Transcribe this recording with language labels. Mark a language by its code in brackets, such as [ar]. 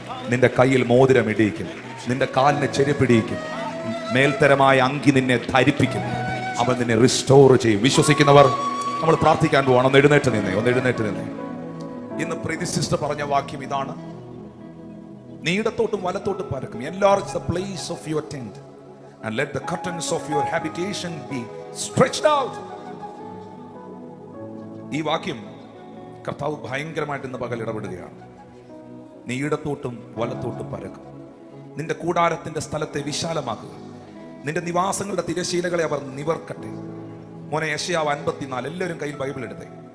[ml] നിന്റെ കയ്യിൽ മോതിരം ഇടിയിക്കും, നിന്റെ കാലിന് ചെരുപ്പിടിയിക്കും, മേൽത്തരമായ അങ്കി നിന്നെ ധരിപ്പിക്കും. അവൻ നിന്നെ റിസ്റ്റോർ ചെയ്യും. വിശ്വസിക്കുന്നവർ നമ്മൾ പ്രാർത്ഥിക്കാൻ പോവാണ്. ഒന്ന് എഴുന്നേറ്റ് നിന്നേ. ഇന്ന് പ്രീതി സിസ്റ്റർ പറഞ്ഞ വാക്യം ഇതാണ്, നീ ഇടത്തോട്ടും വലത്തോട്ടും പരക്കും. [en] Enlarge the place of your tent and let the curtains of your habitation be stretched out. [ml] ഈ വാക്യം കർത്താവ് ഭയങ്കരമായിട്ട് ഇന്ന് പകൽ ഇടപെടുകയാണ്. നീ ഇടത്തോട്ടും വലത്തോട്ടും പരക്കും. നിന്റെ കൂടാരത്തിന്റെ സ്ഥലത്തെ വിശാലമാക്കുക. നിന്റെ നിവാസങ്ങളുടെ തിരശീലകളെ അവർ നിവർക്കട്ടെ. മോനെ, യെശയ്യാവ് 54, എല്ലാവരും കയ്യിൽ ബൈബിൾ എടുത്തേ.